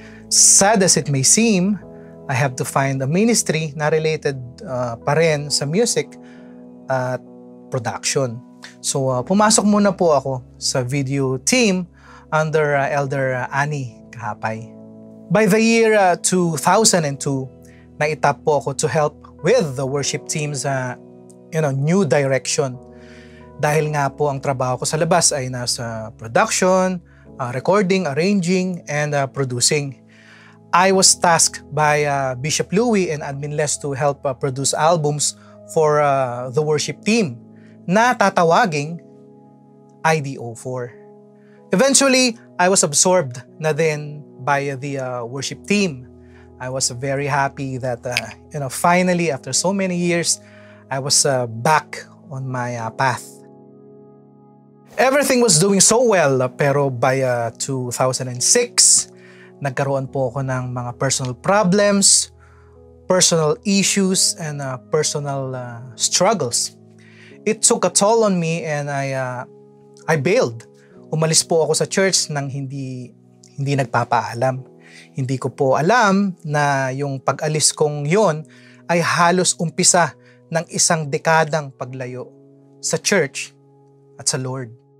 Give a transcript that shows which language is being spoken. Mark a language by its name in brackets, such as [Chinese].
[English] Sad as it may seem, I have to find a ministry [Filipino] na related pa rin sa [English] music at production. [Filipino] So pumasok muna po ako sa video team under Elder Annie Kahapay. [English] By the year 2002, [Filipino] naitap po ako [English] to help with the worship team's new direction. [Filipino] Dahil nga po ang trabaho ko sa labas ay nasa [English] production, recording, arranging, and producing. I was tasked by Bishop Louie and Admin Les to help produce albums for the worship team [Filipino] na tatawaging [English] IDO4. Eventually, I was absorbed [Filipino] na din [English] by the worship team. I was very happy that finally, after so many years, I was back on my path. Everything was doing so well, pero by 2006, [Filipino] nagkaroon po ako ng mga [English] personal problems, personal issues, and personal struggles. It took a toll on me and I bailed. [Filipino] Umalis po ako sa church nang hindi nagpapaalam. Hindi ko po alam na yung pag-alis kong yon ay halos umpisa ng isang dekadang paglayo sa church at sa Lord.